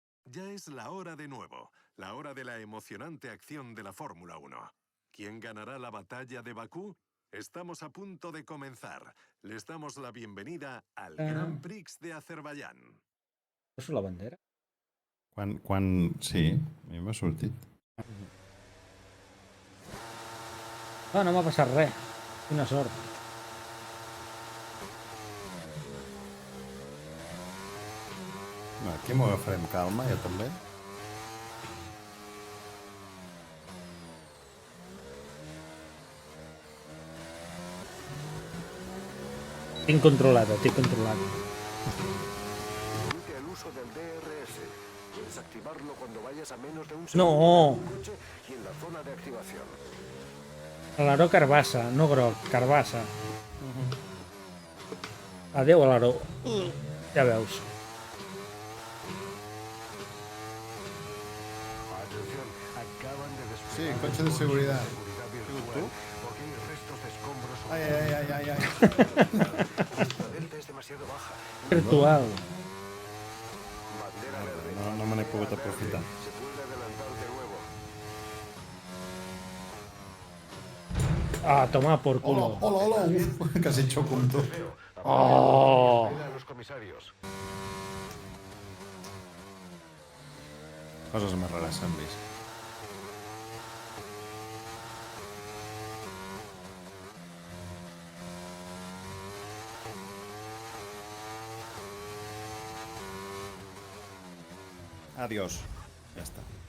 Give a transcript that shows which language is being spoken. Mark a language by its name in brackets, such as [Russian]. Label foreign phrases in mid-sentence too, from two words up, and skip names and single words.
[Spanish] Ya es la hora de nuevo, la hora de la emocionante acción de la Fórmula 1. ¿Quién ganará la batalla de Bakú? Estamos a punto de comenzar. Les damos la bienvenida al Grand Prix de Azerbaiyán. [Catalan] És la bandera? Sí, a mi m'ha sortit. No, no m'ha passat res. Quina sort. No, aquí m'ho agafarem calma, jo també. Tinc controlada, tinc controlada. [Spanish] El uso del DRS. Desactivarlo cuando vayas a menos de un No! segundo del coche y en la zona de activación. [Catalan] Alaró carbassa, no groc, carbassa. Adéu, alaró. Ja veus. [Spanish] Atención, acaban de Sí, desplegar coche de seguridad. seguridad virtual, porque hay restos de escombros. Ai, ai, ai, ai, ai. La delta es demasiado baja. Virtual. Bandera verde. [Catalan] No me n'he pogut aprofitar. [Spanish] Se puede adelantar de nuevo. Ah, toma por Hola, culo. hola, hola. [Catalan] Uf, quasi xoco amb tu. Oh! [Spanish] Espera a los comisarios. [Catalan] Coses més rares s'han vist. Adiós. Ja està.